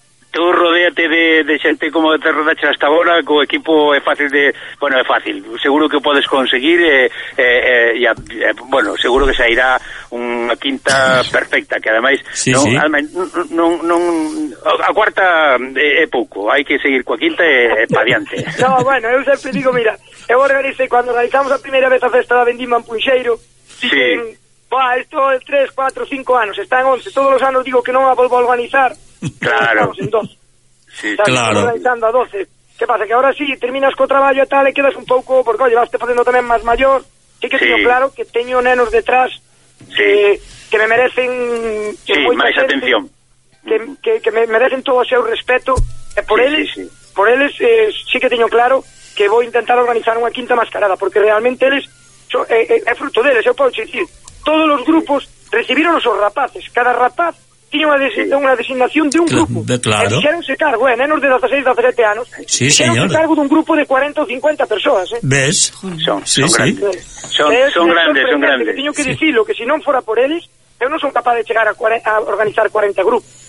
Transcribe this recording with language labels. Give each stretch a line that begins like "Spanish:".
Galician: Tú rodéate de xente como te rodaste hasta agora, co equipo é fácil seguro que podes conseguir, seguro que sairá unha quinta perfecta, que ademais, a cuarta é pouco, hai que seguir coa quinta e pa diante. Eu sempre digo, mira, eu organizei, cando organizamos a primeira vez a festa da Vendima en Punxeiro, isto é 3, 4, 5 anos, está en 11, todos os anos digo que non a volvo a organizar. Claro. Organizando a 12. ¿Qué pasa?
Spanish: Que ahora sí, terminas con trabajo y tal, y quedas un poco, porque oye, vas te poniendo también más mayor. Sí que tengo claro que tengo nenos detrás que me merecen más atención. Que me merecen todo ese respeto. Sí que tengo claro que voy a intentar organizar una quinta mascarada, porque realmente eres es fruto de eles. Yo puedo decir, todos los grupos recibieron a esos rapaces. Cada rapaz
Galician: tiña unha designación de un grupo. Claro. E fixeronse cargo, nenos de 16, 17 anos.
Spanish: Sí, señor.
Galician: Fixeronse cargo dun grupo de 40 ou 50 persoas, Ves? Son grandes. Tiño que dicilo, que se non fora por eles, eu non son capaz de chegar a organizar 40 grupos.